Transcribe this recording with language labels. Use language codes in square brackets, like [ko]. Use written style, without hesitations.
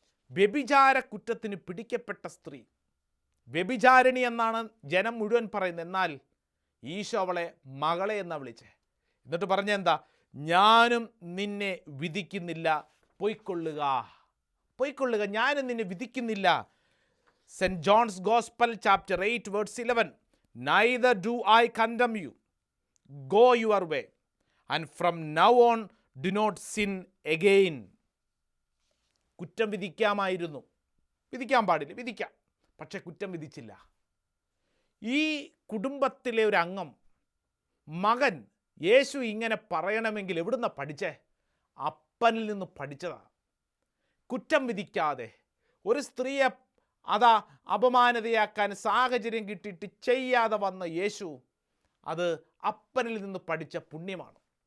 [ml] വ്യഭിചാര കുറ്റത്തിന് പിടിക്കപ്പെട്ട സ്ത്രീ, വ്യഭിചാരിണി എന്നാണ് ജനം മുഴുവൻ പറയുന്നത്. എന്നാൽ ഈശോ അവളെ മകളെ എന്നാ വിളിച്ചേ. എന്നിട്ട് പറഞ്ഞെന്താ? ഞാനും നിന്നെ വിധിക്കുന്നില്ല, പൊയ്ക്കൊള്ളുക, ഞാനും നിന്നെ വിധിക്കുന്നില്ല. [en] Saint John's gospel chapter 8 verse 11. Neither do I condemn you. Go your way, and from now on do not sin again. [ml] കുറ്റം വിധിക്കാമായിരുന്നു, വിധിക്കാൻ പാടില്ല, വിധിക്കാം, പക്ഷെ കുറ്റം വിധിച്ചില്ല. ഈ കുടുംബത്തിലെ ഒരു അംഗം, മകൻ, യേശു ഇങ്ങനെ പറയണമെങ്കിൽ എവിടുന്ന പഠിച്ചേ? അപ്പനിൽ നിന്ന് പഠിച്ചതാ. കുറ്റം വിധിക്കാതെ ഒരു സ്ത്രീയെ അപമാനതയാക്കാൻ സാഹചര്യം കിട്ടിയിട്ട് ചെയ്യാതെ വന്ന യേശു അത് അപ്പനിൽ നിന്ന് പഠിച്ച പുണ്യമാണ്.